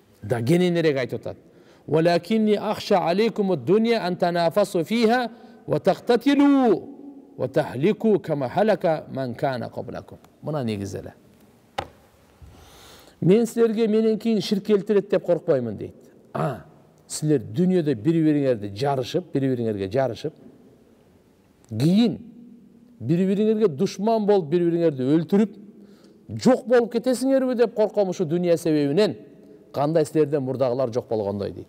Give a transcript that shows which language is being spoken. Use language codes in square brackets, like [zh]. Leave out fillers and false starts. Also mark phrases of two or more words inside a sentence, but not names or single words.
[ky] да кененирээк айтып атат. [ar] ولكني أخشى عليكم الدنيا أن تنافسوا فيها وتقتتلوا وتهلكوا كما هلك من كان قبلكم. [ky] Мына негизи эле. Мен силерге менен кийин ширк келтирет деп коркпоймун дейт. Силер дүниеде бири-бириңерди бири-бириңерге жарышып, кийин бири-бириңерге душман болуп, бири-бириңерди өлтүрүп, жок болуп кетесиңерби деп корком ушу дүние себебинен, кандай силерден мурдагылар жок болгондой дейт.